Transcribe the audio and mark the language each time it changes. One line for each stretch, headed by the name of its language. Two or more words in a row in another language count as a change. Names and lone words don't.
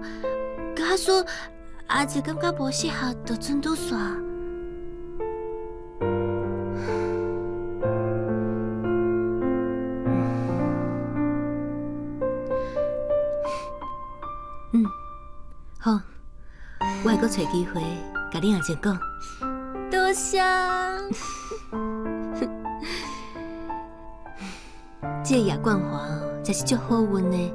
Min Nan Chinese: 假使阿姐感觉无适合，就准拄煞。好，我会阁找机会甲恁阿姐讲。多谢。这个叶冠华真是足好运的。